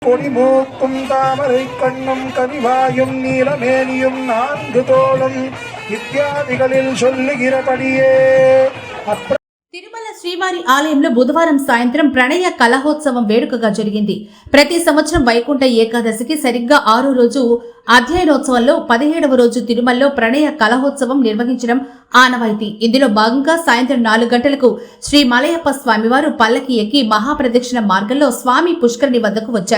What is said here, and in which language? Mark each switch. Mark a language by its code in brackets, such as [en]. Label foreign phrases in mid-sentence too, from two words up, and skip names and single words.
[ta] கொடிமூக்கும் தாமரை கண்ணும் கனிவாயும் நீலமேனியும் நான்கு தோளும் இத்தியாதிகளில் சொல்லுகிறபடியே [te] తిరుమల శ్రీవారి ఆలయంలో బుధవారం సాయంత్రం ప్రణయ కలహోత్సవం వేడుకగా జరిగింది. ప్రతి సంవత్సరం వైకుంఠ ఏకాదశికి సరిగ్గా 6వ రోజు అధ్యయనోత్సవంలో 17వ రోజు తిరుమలలో ప్రణయ కలహోత్సవం నిర్వహించడం ఆనవాయితీ. ఇందులో భాగంగా సాయంత్రం 4 గంటలకు శ్రీ మలయప్ప స్వామివారు పల్లకి ఎక్కి మహాప్రదక్షిణ మార్గంలో స్వామి పుష్కరిణి వద్దకు వచ్చారు.